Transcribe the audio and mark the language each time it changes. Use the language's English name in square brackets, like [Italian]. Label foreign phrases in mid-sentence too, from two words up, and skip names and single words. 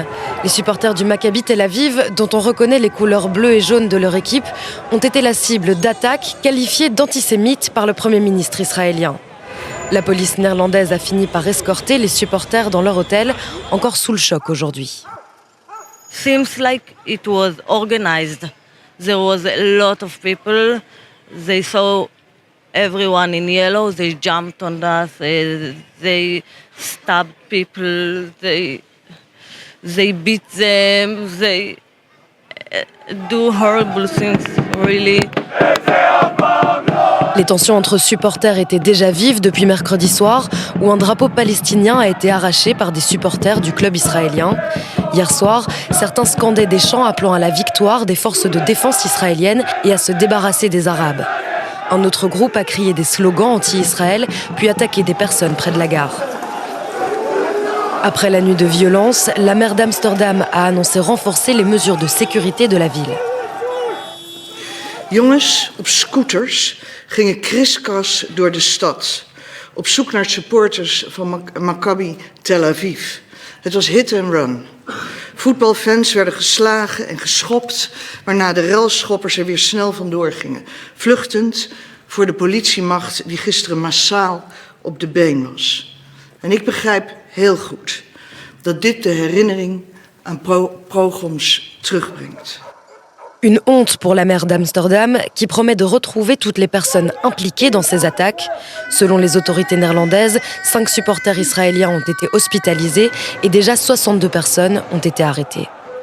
[French] Les supporters du Maccabi Tel Aviv, dont on reconnaît les couleurs bleues et jaunes de leur équipe, ont été la cible d'attaques qualifiées d'antisémites par le Premier ministre israélien. La police néerlandaise a fini par escorter les supporters dans leur hôtel, encore sous le choc aujourd'hui. [English] Seems like it was organized. There was a lot of people. They saw everyone in yellow. They jumped on us. They stabbed people. They beat them. They do horrible things, really. [French] Les tensions entre supporters étaient déjà vives depuis mercredi soir, où un drapeau palestinien a été arraché par des supporters du club israélien. Hier soir, certains scandaient des chants appelant à la victoire des forces de défense israéliennes et à se débarrasser des Arabes. Un autre groupe a crié des slogans anti-Israël, puis attaqué des personnes près de la gare. Après la nuit de violence, la maire d'Amsterdam a annoncé renforcer les mesures de sécurité de la ville. [Dutch] Jongens op scooters gingen kriskras door de stad, op zoek naar supporters van Maccabi Tel Aviv. Het was [English] hit and run. [Dutch] Voetbalfans werden geslagen en geschopt, waarna de relschoppers er weer snel vandoor gingen, vluchtend voor de politiemacht die gisteren massaal op de been was. En ik begrijp heel goed dat dit de herinnering aan pogroms terugbrengt. [French] Une honte pour la maire d'Amsterdam qui promet de retrouver toutes les personnes impliquées dans ces attaques. Selon les autorités néerlandaises, 5 supporters israéliens ont été hospitalisés et déjà 62 personnes ont été arrêtées.